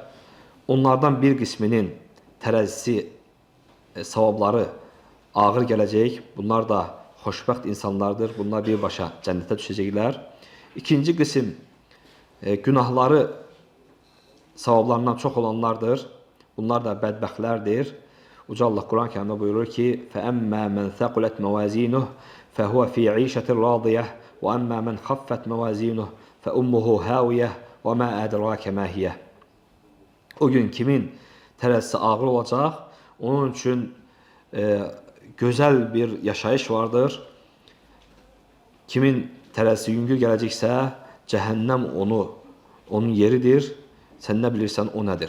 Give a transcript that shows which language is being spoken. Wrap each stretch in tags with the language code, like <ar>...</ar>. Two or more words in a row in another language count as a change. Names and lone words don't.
<az>Onlardan bir qisminin tərəzisi, savabları ağır gələcək. Bunlar da xoşbəxt insanlardır. Bunlar birbaşa cənnətə düşəcəklər. İkinci qism günahları savablarından çox olanlardır. Bunlar da bədbəxtlərdir. Uca Allah Quran-Kərimdə buyurur ki,</az> <ar>فَأَمَّا مَنْ ثَقُلَتْ مَوَازِينُهُ فَهُوَ فِي عِيشَةٍ رَاضِيَةٍ وَأَمَّا مَنْ خَفَّتْ مَوَازِينُهُ فَأُمُّهُ هَاوِيَةٌ وَمَا أَدْرَاكَ مَا هِيَهْ</ar> <az>O gün kimin tərəzisi ağır olacaq, onun üçün gözəl bir yaşayış vardır. Kimin tərəzisi yüngül gələcəksə, cəhənnəm onun yeridir. Sən nə bilirsən, o nədir?</az>